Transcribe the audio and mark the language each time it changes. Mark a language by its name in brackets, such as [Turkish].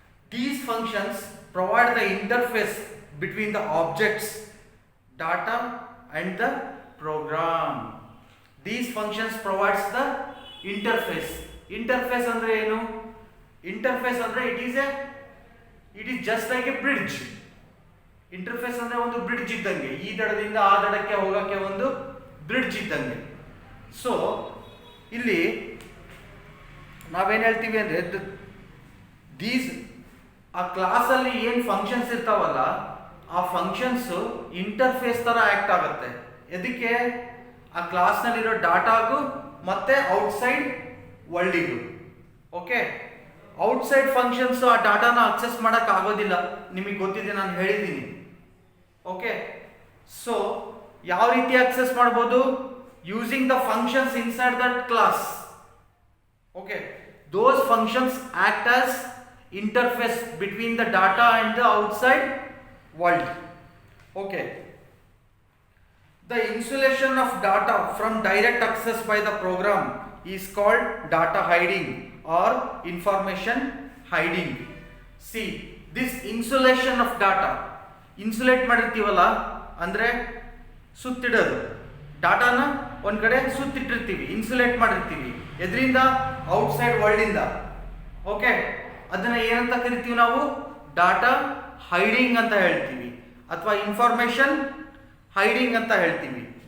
[English] These functions provide the interface between the objects, data and the program. These functions provides the interface. Interface [Kannada] andre enu? [English] Interface [Kannada] andre [English] it is just like a bridge. [Kannada] Interface ಅಂದ್ರೆ ಒಂದು bridge ಇದ್ದಂಗೆ, ಈ ದಡದಿಂದ ಆ ದಡಕ್ಕೆ ಹೋಗಕ್ಕೆ ಒಂದು bridge ಇದ್ದಂಗೆ. So ಇಲ್ಲಿ ನಾವೇನು ಹೇಳ್ತೀವಿ ಅಂದರೆ ದೀಸ್ ಆ ಕ್ಲಾಸಲ್ಲಿ ಏನು ಫಂಕ್ಷನ್ಸ್ ಇರ್ತಾವಲ್ಲ ಆ ಫಂಕ್ಷನ್ಸ್ ಇಂಟರ್ಫೇಸ್ ಥರ ಆ್ಯಕ್ಟ್ ಆಗುತ್ತೆ. ಎದಕ್ಕೆ? ಆ ಕ್ಲಾಸ್ನಲ್ಲಿರೋ ಡಾಟಾಗೂ ಮತ್ತು ಔಟ್ಸೈಡ್ ವರ್ಲ್ಡಿಗೂ. ಓಕೆ, ಔಟ್ಸೈಡ್ ಫಂಕ್ಷನ್ಸ್ ಆ ಡಾಟಾನ ಅಕ್ಸೆಸ್ ಮಾಡೋಕ್ಕಾಗೋದಿಲ್ಲ, ನಿಮಗೆ ಗೊತ್ತಿದೆ, ನಾನು ಹೇಳಿದ್ದೀನಿ. ಓಕೆ, ಸೊ ಯಾವ ರೀತಿ ಅಕ್ಸೆಸ್ ಮಾಡ್ಬೋದು? [English] Using the functions inside that class. Okay, those functions act as interface between the data and the outside world. Okay, the insulation of data from direct access by the program is called data hiding or information hiding. See, this insulation of data, insulate [Kannada] ಮಾಡಿರ್ತೀವಲ್ಲ ಅಂದರೆ ಸುತ್ತಿಡೋದು, ಡಾಟಾನ ಒಂದು ಕಡೆ ಸುತ್ತಿಟ್ಟಿರ್ತೀವಿ, insulate ಮಾಡಿರ್ತೀವಿ. ಎದರಿಂದ? Outside ವರ್ಲ್ಡಿಂದ. Okay, ಅದನ್ನು ಏನಂತ ಕರಿತೀವಿ ನಾವು? Data hiding ಅಂತ ಹೇಳ್ತೀವಿ, ಅಥವಾ ಇನ್ಫಾರ್ಮೇಷನ್ ಹೈಡಿಂಗ್ ಅಂತ ಹೇಳ್ತೀವಿ.